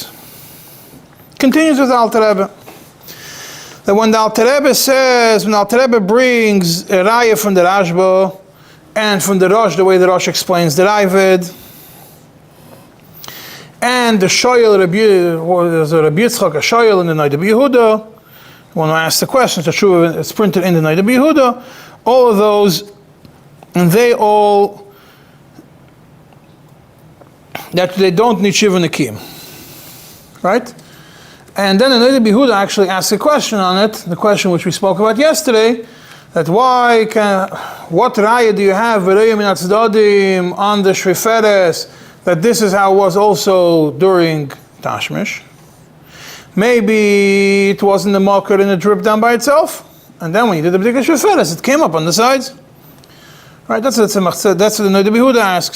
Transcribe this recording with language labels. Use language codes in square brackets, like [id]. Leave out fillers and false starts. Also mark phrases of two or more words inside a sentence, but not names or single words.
[en] Continues with the Alter Rebbe. That when the Alter Rebbe says, when the Alter Rebbe brings a raya from the Rashba and from the Rosh, the way the Rosh explains the Ravid, and the Shoyel, there's a Rabbi Yitzchak, a Shoyel in the Noda B'Yehuda, when I ask the question, it's printed in the Noda B'Yehuda, all of those, and they all, that they don't need [he] שבעה נקיים. [en] Right? And then the Noda B'Yehuda actually asks a question on it, the question which we spoke about yesterday, that what raya do you have [he] וראיה מן הצדדים [en] on the Shuchat, that this is how it was also during Tashmish. Maybe it wasn't the makar and it dripped down by itself. And then when you did the [he] בדיקת שפופרת, [en] it came up on the sides. Right, that's what the Rabbi Yehuda asks.